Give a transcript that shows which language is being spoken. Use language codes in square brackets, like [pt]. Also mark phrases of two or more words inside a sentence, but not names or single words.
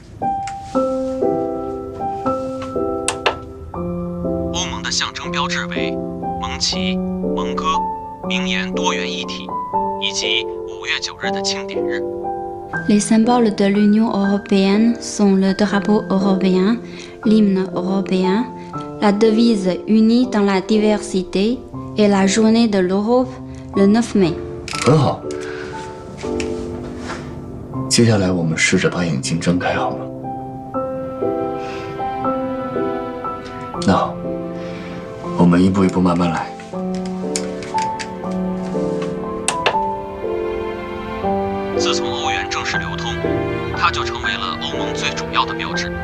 [zh] 欧盟的象征标志为旗、蒙哥、名言多元一体，以及5月9日的庆典日。 [fr] Les symboles de l'Union européenne sont le drapeau européen, l'hymne européen, la devise unie dans la diversité et la journée de l'Europe le 9 mai。 [zh] 很好。接下来我们试着把眼睛睁开，好吗？那好，我们一步一步慢慢来。自从欧元正式流通，它就成为了欧盟最主要的标志。